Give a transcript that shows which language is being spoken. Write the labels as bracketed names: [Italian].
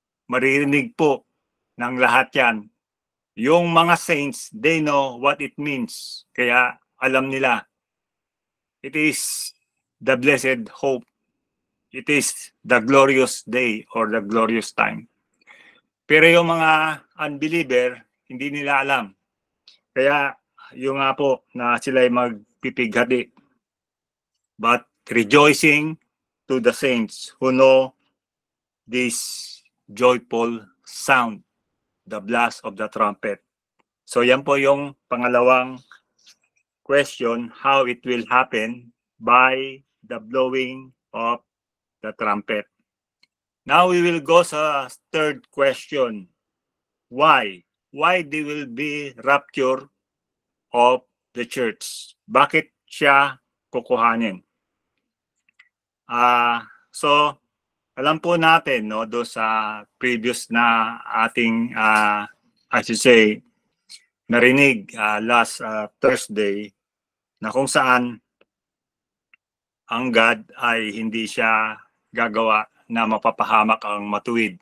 [Filipino] Maririnig po ng lahat yan. Yung mga saints, [English] they know what it means. [Filipino] Kaya alam nila, [English] it is the blessed hope. It is the glorious day or the glorious time. [Filipino] Pero yung mga unbeliever, hindi nila alam. Kaya yung nga po na sila'y magpipighati. [English] But rejoicing to the saints who know this joyful sound, the blast of the trumpet. So [Filipino] yan po yung pangalawang [English] question, how it will happen by the blowing of the trumpet. Now we will go sa third question. Why? Why there will be rapture of the church? [Filipino] Bakit siya kukuhanin? So, alam po natin, no, do sa previous na ating, [English] I should say, [Filipino] narinig last Thursday, na kung saan ang God ay hindi siya gagawa na mapapahamak ang matuwid.